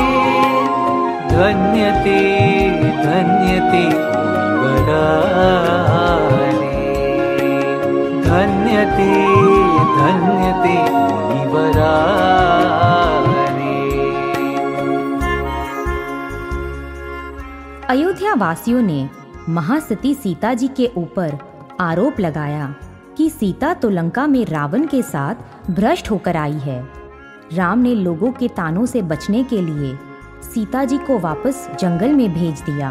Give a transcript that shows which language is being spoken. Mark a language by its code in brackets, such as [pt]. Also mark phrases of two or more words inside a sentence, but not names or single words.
[hi] धन्यते धन्यते मुनिवरा रे, धन्यते धन्यते मुनिवरा रे। अयोध्या वासियों ने महासती सीता जी के ऊपर आरोप लगाया कि सीता तो लंका में रावण के साथ भ्रष्ट होकर आई है। राम ने लोगों के तानों से बचने के लिए सीता जी को वापस जंगल में भेज दिया।